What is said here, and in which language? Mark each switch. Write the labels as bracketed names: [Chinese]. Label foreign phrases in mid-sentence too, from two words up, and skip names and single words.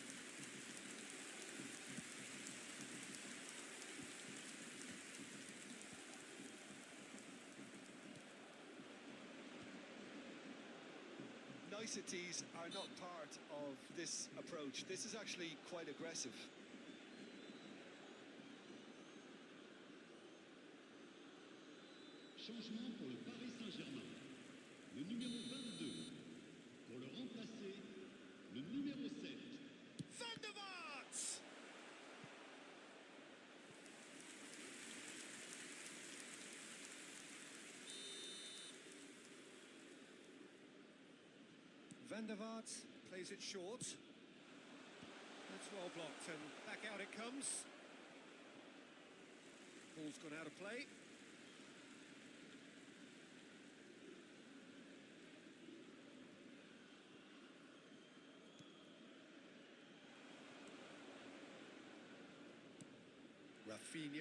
[English] Niceties are not part of this approach. This is actually quite aggressive. [French] Changement pour le Paris Saint-Germain. Le numéro 22. Pour le remplacer, le numéro 7. [English] Van der Vaart! Van der Vaart plays it short. That's well blocked, and back out it comes. Ball's gone out of play. Rafinha.